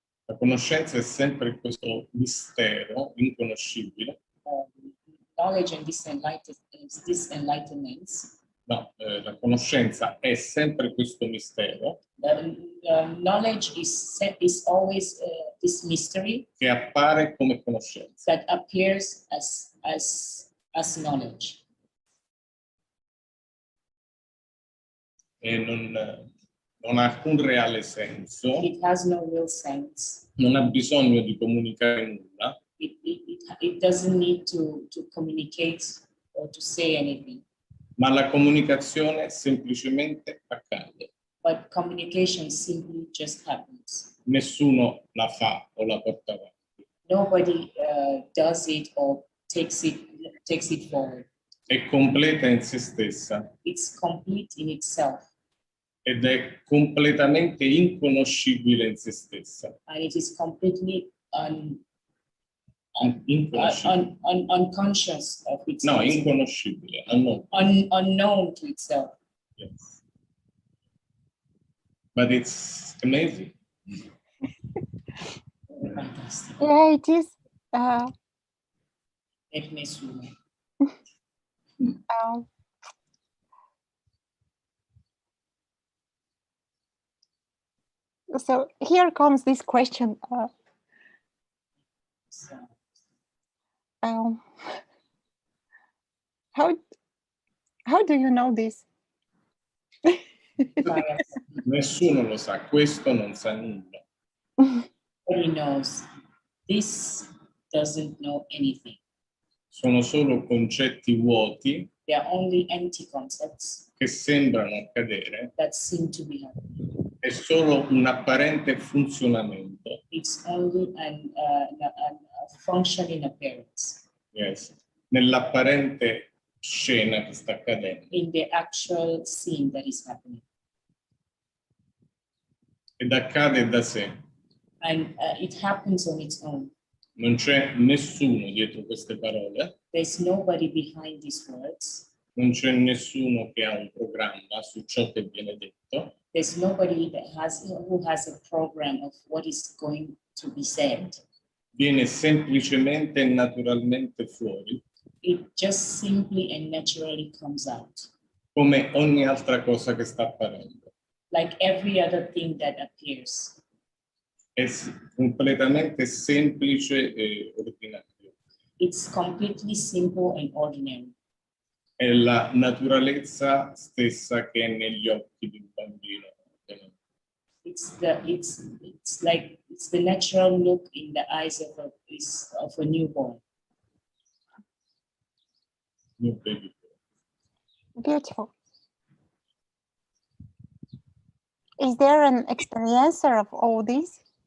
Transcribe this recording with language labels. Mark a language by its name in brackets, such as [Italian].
[Italian] La conoscenza è sempre questo mistero inconoscibile. [English] Knowledge and this enlightenment. [Italian] No, la conoscenza è sempre questo mistero [English] Knowledge is always this mystery [Italian] che appare come conoscenza. [English] that appears as knowledge. [Italian] E non ha alcun reale senso, [English] It has no real sense. [Italian] non ha bisogno di comunicare nulla, [English] It doesn't need to communicate or to say anything, [Italian] ma la comunicazione semplicemente accade. [English] but communication simply just happens. [Italian] Nessuno la fa o la porta avanti. [English] Nobody does it or takes it forward. [Italian] È completa in se stessa [English] It's complete in itself, [Italian] ed è completamente inconoscibile in se stessa. [English] and it is completely [Italian] Inconoscibile. [English] unconscious of itself. [Italian] No, inconoscibile. [English] Unknown to itself. Yes. But it's amazing. Fantastic. Yeah, it is. [Italian] È nessuno. [English] So here comes this question. How do you know this? [Italian] Nessuno lo sa, questo non sa nulla. [English] Nobody knows. This doesn't know anything. [Italian] Sono solo concetti vuoti [English] They are only empty concepts [Italian] che sembrano accadere, [English] that seem to be happening. [Italian] è solo un apparente funzionamento. [English] It's only a functioning appearance Yes. [Italian] Nell'apparente scena che sta accadendo. [English] in the actual scene that is happening. [Italian] Ed accade da sé. [English] And it happens on its own. [Italian] Non c'è nessuno dietro queste parole, [English] There's nobody behind these words. [Italian] non c'è nessuno che ha un programma su ciò che viene detto, [English] There's nobody who has a program of what is going to be said. [Italian] viene semplicemente e naturalmente fuori, [English] It just simply and naturally comes out, [Italian] come ogni altra cosa che sta apparendo. [English] like every other thing that appears. [Italian] È completamente semplice e ordinario. [English] It's completely simple and ordinary. [Italian] È la naturalezza stessa che è negli occhi di un bambino. [English] It's the natural look in the eyes of a newborn. New baby. Beautiful. Is there an experiencer of all this?